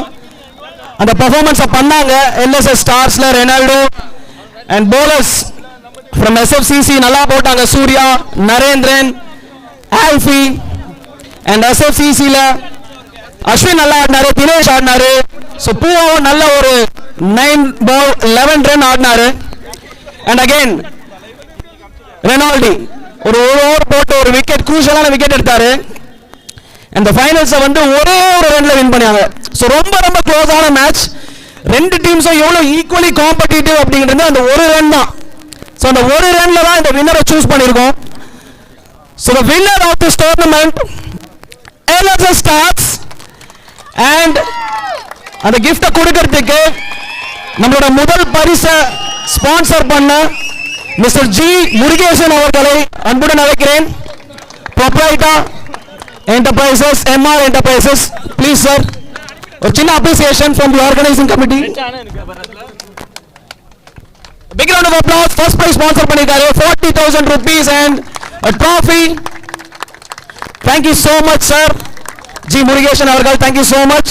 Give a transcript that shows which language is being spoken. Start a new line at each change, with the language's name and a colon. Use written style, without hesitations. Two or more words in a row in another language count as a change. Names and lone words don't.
Tamil: அந்த பெர்ஃபார்மன்ஸை பண்ணாங்க LSS ஸ்டார்ஸ்ல ரெனால்டோ
English: and bowlers from
Tamil: SFCC நல்லா போட்டாங்க. சூர்யா, நரேந்திரன், ஆல்ஃபி அண்ட் SFCCல அஸ்வின் நல்லா ஆடினாரு, தினேஷ் ஆடினாரு. ஸோ பூவாவும் நல்ல ஒரு 9 ball 11 run ஆடினாரு.
English: and again
Tamil: ரெனால்டி ஒரு ஓவர் போட்டு ஒரு விக்கெட், குரூஷியலான விக்கெட் எடுத்தாரு. அந்த ஃபைனல்ஸை வந்து ஒரே ஒரு ரன்ல வின் பண்ணாங்க. ஸோ ரொம்ப ரொம்ப க்ளோஸான மேட்ச். 2 டீம்ஸும் எவ்வளோ
English: equally competitive
Tamil: அப்படிங்கிறது அந்த ஒரு ரன் தான். ஸோ அந்த ஒரு ரன்ல தான் இந்த வின்னரை சூஸ் பண்ணியிருக்கோம்.
English: So the winner of this tournament LSS Stars.
Tamil: அண்ட் அந்த கிஃப்டை கொடுக்கறதுக்கு நம்மளோட முதல் பரிசை ஸ்பான்சர் பண்ண மிஸ்டர் ஜி முருகேசன் அவர்களை அன்புடன் அழைக்கிறேன்.
English: ப்ரொப்ரைட்டர் Enterprises, MR Enterprises, please sir. A chinna appreciation from the organizing committee. A big round of applause. First prize sponsor பண்ணிருக்காரு 40,000 rupees and a trophy. Thank you so much sir. G Murugesan அவர்கள், thank you so much.